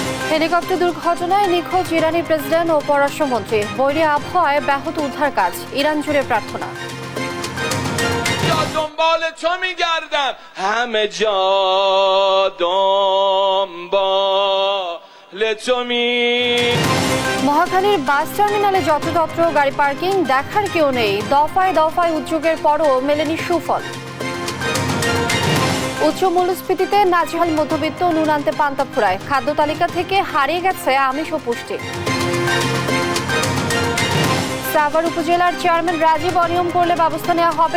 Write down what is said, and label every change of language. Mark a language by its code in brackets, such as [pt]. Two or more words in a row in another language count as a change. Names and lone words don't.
[bn] হেলিকপ্টার দুর্ঘটনায় নিখোঁজ ইরানি প্রেসিডেন্ট ও পররাষ্ট্রমন্ত্রী। বৈরী আবহাওয়ায় ব্যাহত উদ্ধার কাজ, ইরান জুড়ে প্রার্থনা। [fa] دنبال تو میگردم همه جا دنبال تو [bn] মহাখালীর বাস টার্মিনালে যত্রতত্র গাড়ি পার্কিং, দেখার কেউ নেই। দফায় দফায় উদ্যোগের পরও মেলেনি সুফল। উচ্চ মূল্যস্ফীতিতে নাজেহাল মধ্যবিত্ত, নুন আনতে পান্তা ফুরায়। খাদ্য তালিকা থেকে হারিয়ে গেছে আমিষ ও পুষ্টি। সাভার উপজেলার চেয়ারম্যান রাজীব অনিয়ম করলে ব্যবস্থা নেওয়া হবে।